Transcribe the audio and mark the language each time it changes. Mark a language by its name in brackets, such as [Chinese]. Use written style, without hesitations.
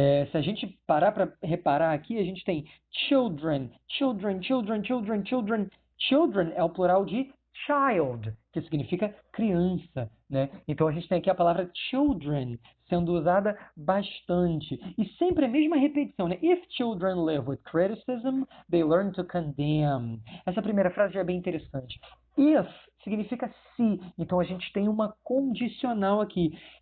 [Portuguese] Se a gente parar para reparar aqui, a gente tem children, children, children, children, children. Children é o plural de child, que significa criança, né? Então a gente tem aqui a palavra children sendo usada bastante. E sempre a mesma repetição, né? [English] If children live with criticism, they learn to condemn. [Portuguese] Essa primeira frase já é bem interessante. If significa se, então a gente tem uma condicional aqui.